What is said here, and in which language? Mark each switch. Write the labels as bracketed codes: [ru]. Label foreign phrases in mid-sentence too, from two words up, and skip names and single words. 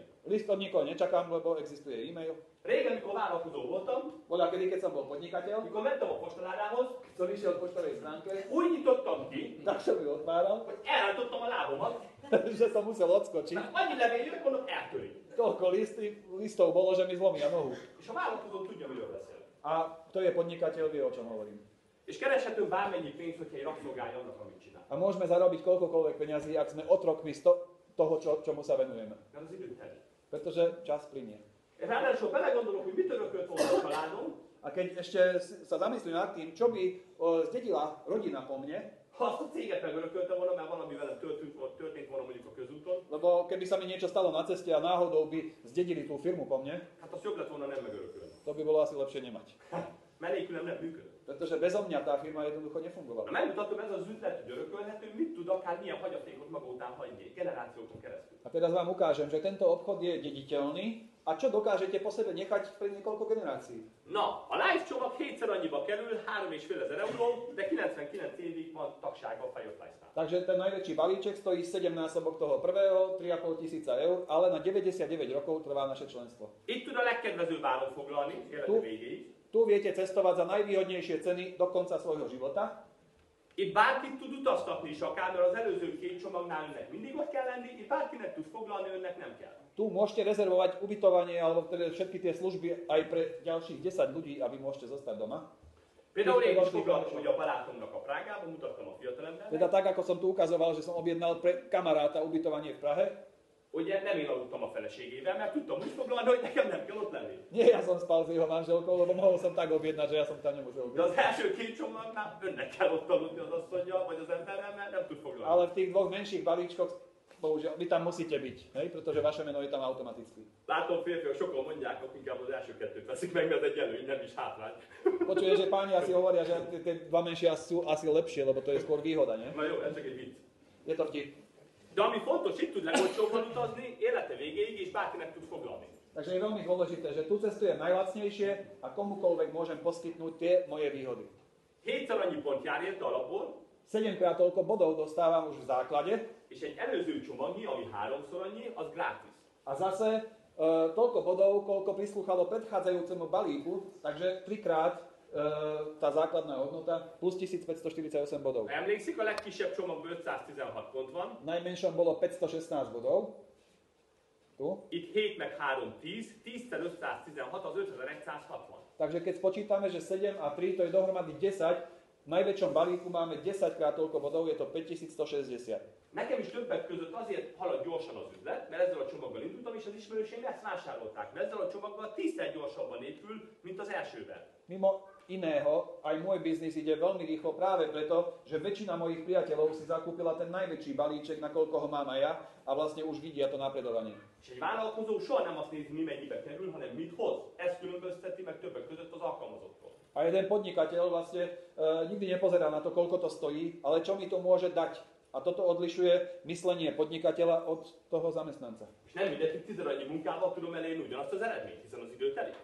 [sk] List od nikoho nečakám, lebo existuje e-mail. [hu] Régen, mikor vállalkozó voltam, [sk] Bola kedy, keď som bol podnikateľ, [hu] mikor mentem a postaládához, [sk] keď som išiel k poštovej stránke, [hu] úgy nyitottam ki, [sk] tak som ju otváral, [hu] hogy elrántottam a lábomat, [sk] že som musel odskočiť. [hu] mert annyi levél jött, mondom, eltörik. [sk] Toľko listov bolo, že mi zlomia nohu. [hu] És a vállalkozó tudja, miről beszél. [sk] A to je podnikateľ, vie, o čom hovorím. [hu] És kereshetünk bármennyi pénzt, hogyha egy rabszolgája annak, amit csinál. [sk] A môžeme zarobiť koľkokoľvek peňazí, ak sme otrokmi toho, čomu sa venujeme. [hu] Mert az időt telik. [sk] Pretože čas plinie. [hu] Ráadásul belegondolok, hogy mit örökölt volna a családom, [sk] A keď ešte sa zamyslím nad tým, čo by zdedila rodina po mne, [hu] ha azt a céget megörökölte volna, mert valami velem történt volna mondjuk a közúton, [sk] lebo keby sa mi niečo stalo na ceste a náhodou by zdedili tú firmu po mne, [hu] hát azt jobb lett volna nem megörökölni. [sk] to by bolo asi lepšie nemať. [hu] Mert nélkülem nem működött. [sk] Pretože bezo mňa tá firma jednoducho [hu] Na [sk] nefungovala. [hu] megmutatom, ez az üzlet, hogy örökölhető, mit tud akár milyen hagyatékot maga után hagyni, generációkon keresztül. [sk] A teraz vám ukážem, že tento obchod je dediteľný a čo dokážete po sebe nechať pre niekoľko generácií. [hu] Na, a live csomag 7-szer annyiba kerül, 3,5 ezer euró, de 99 évig van tagságban Firefly-nál. [sk] Takže ten najväčší balíček stojí 7-násobok toho prvého, 3,5 tisíca eur, ale na 99 rokov trvá naše členstvo. [hu] Itt tud a legkedvezőbb áron foglalni, élete végéig. [sk] Tu viete cestovať za najvýhodnejšie ceny do konca svojho života. [hu] Itt bárkit tud utaztatni is akár, mert az előző 2 csomagnál önnek mindig ott kell lenni, itt bárkinek tud foglalni, önnek nem kell. [sk] Tu môžete rezervovať ubytovanie alebo teda všetky tie služby aj pre ďalších 10 ľudí a vy môžete zostať doma. [hu] Például én is foglaltam, hogy a barátomnak a Prágában, mutattam a fiatalembernek, [sk] Teda tak, ako som tu ukazoval, že som objednal pre kamaráta ubytovanie v Prahe. [hu] ugye nem én aludtam a feleségével, mert tudtam úgy foglalni, hogy nekem nem kell ott lenni. [sk] Nie, ja som spal s jeho manželkou, lebo mohol som tak objednať, že ja som tam nemusel [hu] De [sk] byť. [hu] az első 2 csomagnál önnek kell ott aludni az asszonyjal, vagy az emberrel, mert nem tud foglalni. [sk] Ale v tých dvoch menších balíčkoch, bohužiaľ, vy tam musíte byť, hej? Pretože vaše meno je tam automaticky. [hu] Látom férfiak, sokan mondják, hogy inkább az első 2-t veszik meg, mert egy előny, nem is hátrány. [sk] Počuje, že páni asi hovoria, že tie dva menšie sú asi lepšie, lebo to je skôr výhoda, nie? [hu] Na jó, ez csak egy vicc. [sk] Je to vtip. [hu] De ami fontos, itt tud legolcsóbban utazni, élete végéig, és bárkinek tud foglalni. [sk] Takže je veľmi dôležité, že tu cestujem najlacnejšie a komukoľvek môžem poskytnúť tie moje výhody. [hu] 7-szer annyi pont jár érte alapból, [sk] 7-krát toľko bodov dostávam už v základe [hu] és egy előző csomagnyi, ami 3-szor annyi, az gratis. [sk] a zase toľko bodov, koľko prislúchalo predchádzajúcemu balíku, takže 3-krát tá základná hodnota plus 1548 bodov. [hu] Emlékszik, a legkisebb csomagban 516 pont van, [sk] V najmenšom bolo 516 bodov. Tu. [hu] itt 7 meg 3, 10, 10-szer 516 az 5160. [sk] Takže keď spočítame, že 7 a 3 to je dohromady 10, V najväčšom balíku máme 10-krát toľko bodov, je to 5160. [hu] Nekem is többek között azért halad gyorsan az üzlet, mert ezzel a csomaggal indultam, és az ismerőseim ezt vásárolták. Mert ezzel a csomaggal 10-szer gyorsabban épül, mint az elsővel. [sk] Mimo iného, aj môj biznis ide veľmi rýchlo práve preto, že väčšina mojich priateľov si zakúpila ten najväčší balíček, nakoľko ho mám aj ja, a vlastne už vidia to napredovanie. [hu] És egy vállalkozó soha nem azt nézi, mi mennyibe kerül, hanem mit hoz. Ez különbözteti meg többek között az alkalmazottól. [sk] A jeden podnikateľ vlastne nikdy nepozerá na to, koľko to stojí, ale čo mi to môže dať. A toto odlišuje myslenie podnikateľa od toho zamestnanca. [hu] És nem mindegy, hogy 10 annyi munkával tudom elérni ugyanazt az eredményt, hiszen az idő telik.